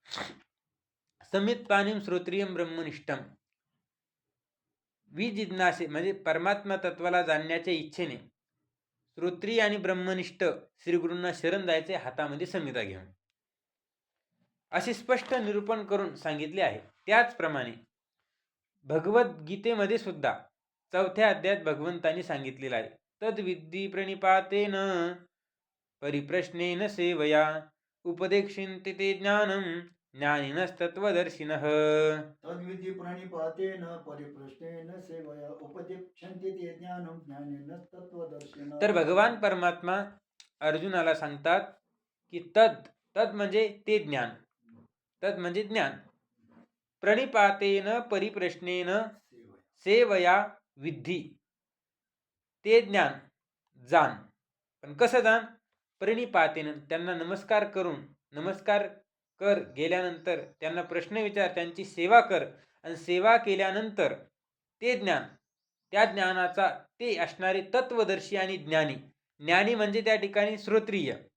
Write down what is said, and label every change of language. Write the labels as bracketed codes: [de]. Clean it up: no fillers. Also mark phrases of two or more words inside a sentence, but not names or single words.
[sa] समित पाणीम श्रोत्रियम ब्रह्मनिष्ठम. [mr] विजिज्ञासे म्हणजे परमात्मा तत्वाला जाणण्याच्या इच्छेने श्रोत्रिय आणि ब्रह्मनिष्ठ श्रीगुरूंना शरण जायचे, हातामध्ये संहिता घेऊन, असे स्पष्ट निरूपण करून सांगितले आहे. त्याचप्रमाणे भगवद्गीतेमध्ये सुद्धा 4थ्या अध्यायात भगवंतांनी सांगितलेलं आहे, [sa] तद्विद्धी प्रणिपातेन परिप्रश्नेन सेवया उपदेक्षन्ते ते ज्ञानम ज्ञानिनस्तत्वदर्शिनः. तद्विधि प्रणिपातेन परिप्रश्नेन सेवया उपदेक्षन्ते ते ज्ञानम ज्ञानिनस्तत्वदर्शिनः. [mr] तर भगवान परमात्मा अर्जुनाला सांगतात की तद म्हणजे ते ज्ञान, तद म्हणजे ज्ञान, [sa] प्रणिपातेन परिप्रश्नेन सेवया विद्धी, [mr] ते ज्ञान जाण. पण कसं जाण, प्रणिपातेन त्यांना नमस्कार कर गेल्यानंतर त्यांना प्रश्न विचार, त्यांची सेवा कर आणि सेवा केल्यानंतर ते ज्ञान, त्या ज्ञानाचा ते असणारे तत्वदर्शी आणि ज्ञानी म्हणजे त्या ठिकाणी श्रोत्रिय.